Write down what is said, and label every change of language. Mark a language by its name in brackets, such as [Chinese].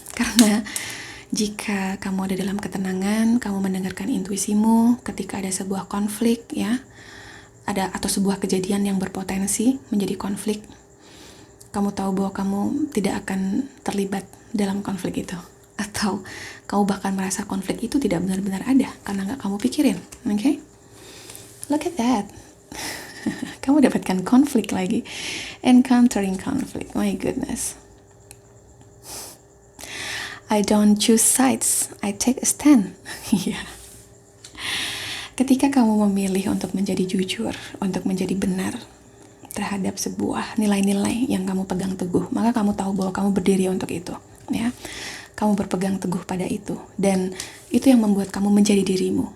[Indonesian] Karena jika kamu ada dalam ketenangan, kamu mendengarkan intuisimu ketika ada sebuah konflik, ya, atau sebuah kejadian yang berpotensi menjadi konflik, kamu tahu bahwa kamu tidak akan terlibat dalam konflik itu, atau kamu bahkan merasa konflik itu tidak benar-benar ada karena gak kamu pikirin. [English] Okay? Look at that. [Indonesian] Kamu dapatkan konflik lagi. [English] Encountering conflict. My goodness. I don't choose sides, I take a stand. [Indonesian] Iya. Ketika kamu memilih untuk menjadi jujur, untuk menjadi benar terhadap sebuah nilai-nilai yang kamu pegang teguh, maka kamu tahu bahwa kamu berdiri untuk itu. ya. Kamu berpegang teguh pada itu, dan itu yang membuat kamu menjadi dirimu.